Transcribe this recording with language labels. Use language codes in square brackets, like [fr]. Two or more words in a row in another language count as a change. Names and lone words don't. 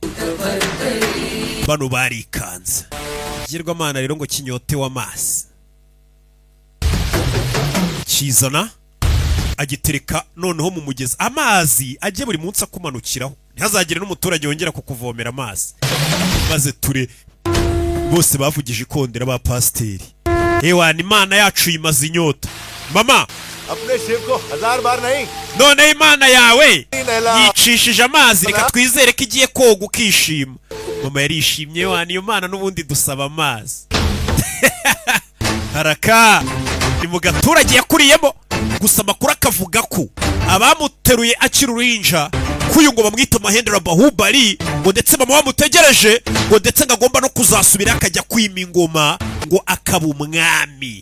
[rw] bano barikanze ikigirwamana rero ngo kinyotewe amazi kizana agitereka noneho mu mugezi amazi ajye buri munsi akumanukiraho ntihazagire n'umuturage wongera kukuvomera amazi. Maze ture bose bavugije ikondera ba pasiteri. Ewa ni Imana yacu imaze inyota. Mama [hi] अपने शिव को 1000 बार नहीं [rw] none Imana yawe yicishije amazi, reka twizere ko igiye koga ukishima. Mama yarishimye, wa niyo Mana n'ubundi dusaba amazi. Haraka ni mu gaturage yakuriyemo, gusa amakuru akavuga ko abamuteruye akiri uruhinja kuyu ngo bamwita Mahendra Bahubali, ngo ndetse mama bamutegereje ngo ndetse ngagomba no kuzasubira akajya kwima ingoma ngo akaba umwami.